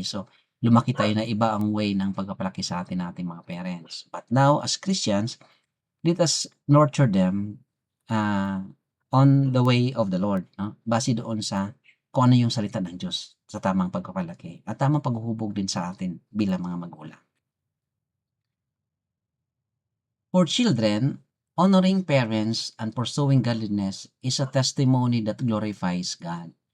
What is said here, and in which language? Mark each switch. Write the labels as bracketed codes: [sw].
[tl] So, lumaki tayo na iba ang way ng pagpapalaki sa atin ng ating mga parents. [en] But now, as Christians, let us nurture them on the way of the Lord. No? [tl] Base doon sa kung ano yung salita ng Diyos sa tamang pagpapalaki at tamang paghuhubog din sa atin bilang mga magulang. [en] For children, honoring parents and pursuing godliness is a testimony that glorifies God.